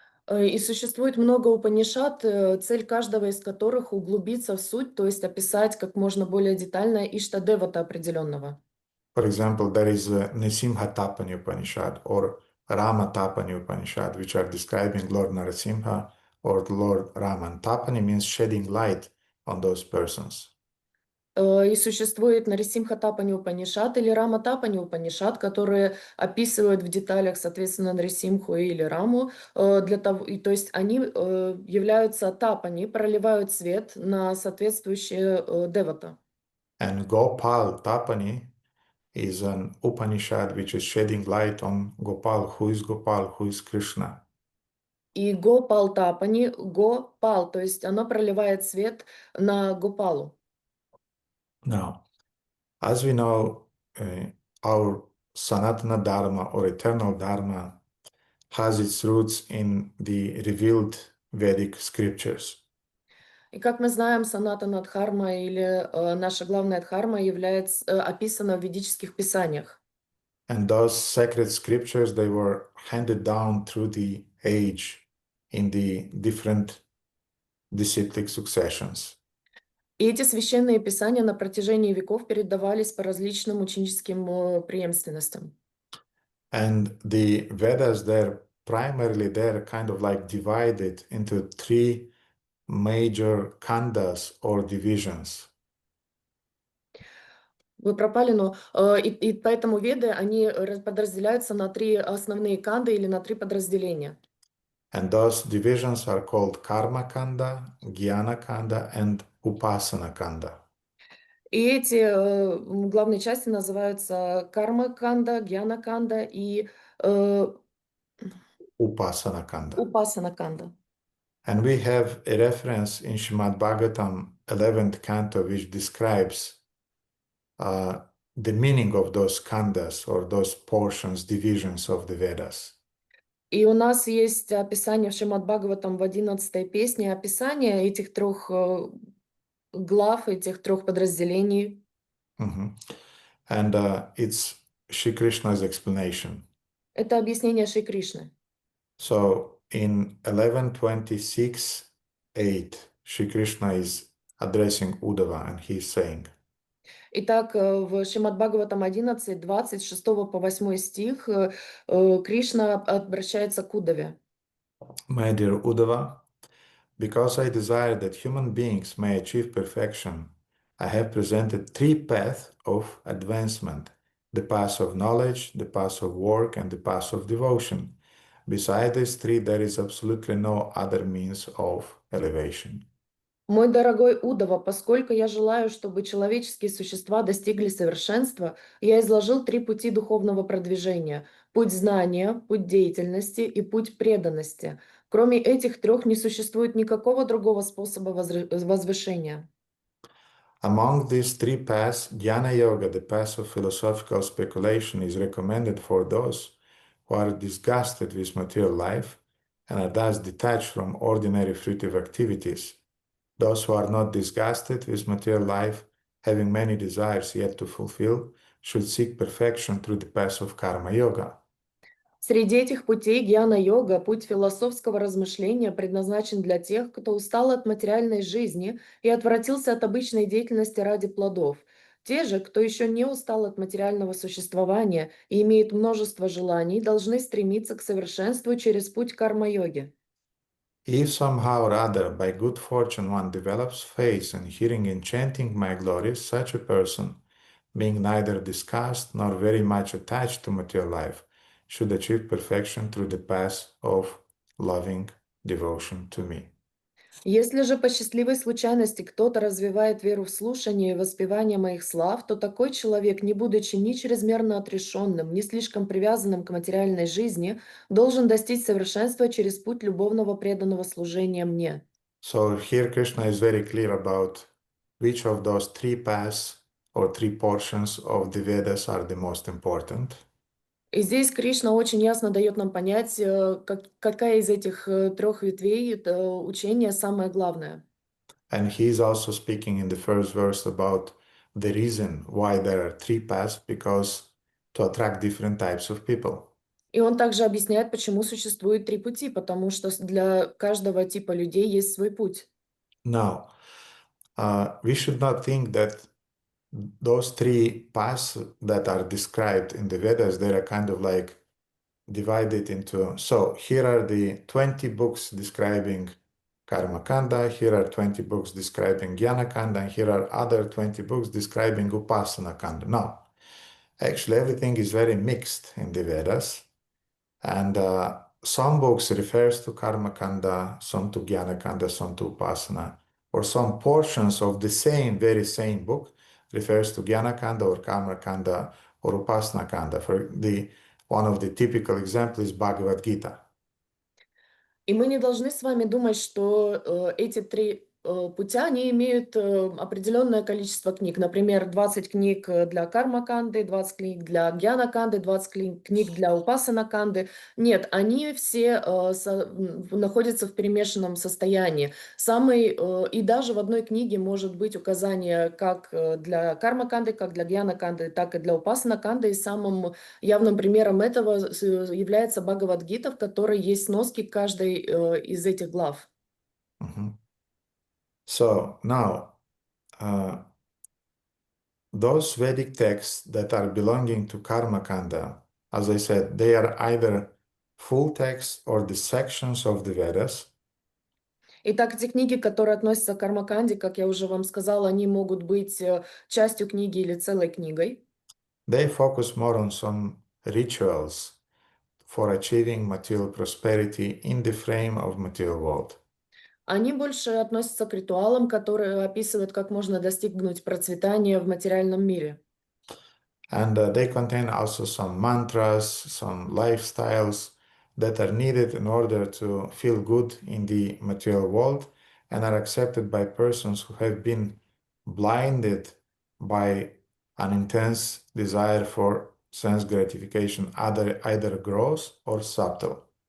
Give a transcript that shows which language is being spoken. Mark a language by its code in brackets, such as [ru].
[ru] И существует много Упанишад, цель каждого из которых углубиться в суть, то есть описать как можно более детально Иштадевата определенного. [en] For example, there is a Nisimha Tapani Upanishad or Rama Tapani Upanishad, which are describing Lord Narasimha or Lord Rama. Tapani means shedding light on those persons. [ru] И существует Нарисимха Тапани Упанишад или Рама Тапани Упанишад, которые описывают в деталях, соответственно, Нарисимху или Раму, для того, то есть они являются Тапани, проливают свет на соответствующие девата. [en] And Gopal Tapani is an Upanishad which is shedding light on Gopal. Who is Gopal? Who is Krishna? [ru] И Гопал Тапани, Гопал, то есть оно проливает свет на Гопалу. [en] Now, as we know, our Sanatana Dharma or eternal Dharma has its roots in the revealed Vedic scriptures. [ru] И как мы знаем, Санатана Дхарма или наша главная Дхарма является описана в ведических писаниях. [en] And those sacred scriptures, they were handed down through the age in the different disciplic successions. [ru] И эти священные писания на протяжении веков передавались по различным ученическим преемственностям. [en] And the Vedas, they're kind of like divided into three major khandas or divisions. [ru] Вы пропали, но и поэтому веды, они подразделяются на три основные канды или на три подразделения. [en] And those divisions are called Karma Kanda, Jnana Kanda, and Upasana Kanda. [ru] И эти главные части называются карма-канда, гьяна-канда и [en] Upasana Kanda. [ru] упасана-канда. [en] And we have a reference in Srimad Bhagavatam, 11th canto, which describes the meaning of those khandas or those portions, divisions of the Vedas. [ru] И у нас есть описание в Шримад Бхагаватам в 11-й песне, описание этих трех глав, этих трех подразделений. [en] And it's Shri Krishna's explanation. [ru] Это объяснение Шри Кришны. [en] So in 11.26.8, Shri Krishna is addressing Uddhava and he is saying, [ru] Итак, в Шримад Бхагаватам 11, 26 по 8 стих Кришна обращается к Удаве. [en] My dear Uddhava, because I desire that human beings may achieve perfection, I have presented three paths of advancement: the path of knowledge, the path of work, and the path of devotion. Beside these three, there is absolutely no other means of elevation. [ru] Мой дорогой Удава, поскольку я желаю, чтобы человеческие существа достигли совершенства, я изложил три пути духовного продвижения: путь знания, путь деятельности и путь преданности. Кроме этих трех не существует никакого другого способа возвышения. [en] Among these three paths, Jnana Yoga, the path of philosophical speculation, is recommended for those who are disgusted with material life and are thus detached from ordinary fruitive activities. Those who are not disgusted with material life, having many desires yet to fulfill, should seek perfection through the path of Karma Yoga. [ru] Среди этих путей гьяна-йога, путь философского размышления, предназначен для тех, кто устал от материальной жизни и отвратился от обычной деятельности ради плодов. Те же, кто еще не устал от материального существования и имеет множество желаний, должны стремиться к совершенству через путь карма-йоги. [en] If somehow or other, by good fortune, one develops faith in hearing enchanting my glories, such a person, being neither disgusted nor very much attached to material life, should achieve perfection through the path of loving devotion to me. [ru] Если же по счастливой случайности кто-то развивает веру в слушание и воспевание моих слав, то такой человек, не будучи ни чрезмерно отрешенным, ни слишком привязанным к материальной жизни, должен достичь совершенства через путь любовного преданного служения мне. [en] So here Krishna is very clear about which of those three paths or three portions of the Vedas are the most important. [ru] И здесь Кришна очень ясно дает нам понять, какая из этих трех ветвей учения самое главное. [en] And he is also speaking in the first verse about the reason why there are three paths, because to attract different types of people. [ru] И он также объясняет, почему существует три пути, потому что для каждого типа людей есть свой путь. [en] Now, we should not think that those three paths that are described in the Vedas, they are kind of like divided into, so here are the 20 books describing Karma Kanda, here are 20 books describing Jnana Kanda, and here are other 20 books describing Upasana Kanda. No, actually everything is very mixed in the Vedas, and some books refers to Karma Kanda, some to Jnana Kanda, some to Upasana, or some portions of the same, very same book refers to Jnana Kanda or Karma Kanda or Upasana Kanda. One of the typical examples is Bhagavad Gita. [ru] И мы не должны с вами думать, что эти три путя, они имеют определенное количество книг. Например, 20 книг для карма-канды, 20 книг для гьяна-канды, 20 книг для упасана-канды. Нет, они все находятся в перемешанном состоянии. И даже в одной книге может быть указание как для карма-канды, как для гьяна-канды, так и для упасана-канды. И самым явным примером этого является Бхагавад-гита, в которой есть сноски к каждой из этих глав. Mhm. [en] So now, those Vedic texts that are belonging to Karma Kanda, as I said, they are either full texts or the sections of the Vedas. [ru] Итак, эти книги, которые относятся к карма-канде, как я уже вам сказала, они могут быть частью книги или целой книгой. [en] They focus more on some rituals for achieving material prosperity in the frame of material world. [ru] Они больше относятся к ритуалам, которые описывают, как можно достигнуть процветания в материальном мире. [en] And they contain also some mantras, some lifestyles that are needed in order to feel good in the material world and are accepted by persons who have been blinded by an intense desire for sense gratification, either gross or subtle.